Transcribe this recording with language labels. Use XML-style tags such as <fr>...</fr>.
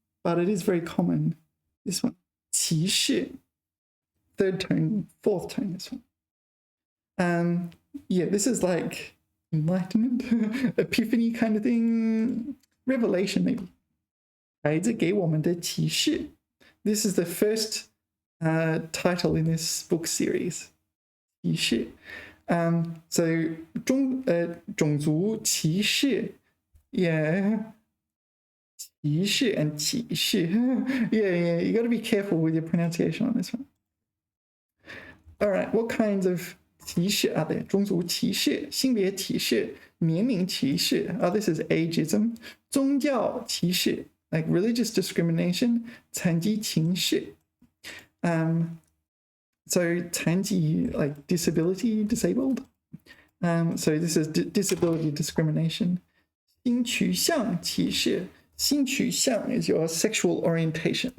<en>But it is very common. This one, 歧视 third tone, fourth tone, this one. Yeah, this is like enlightenment, epiphany kind of thing, revelation maybe.</en> <zh>孩子给我们的启示</zh> <en>This is the first title in this book series.</en> <zh>歧视 So 种族歧视 Yeah.</zh> <en>歧视 and 歧视 yeah, you got to be careful with your pronunciation on this one. All right, what kinds of 歧视 are there?</en> <zh>种族歧视 性别歧视 年龄歧视</zh> <en>this is ageism. 宗教歧视 like religious discrimination. 残疾歧视 so 残疾 like disability, disabled. So this is disability discrimination. 性取向歧视 性取向 is your sexual orientation.</en>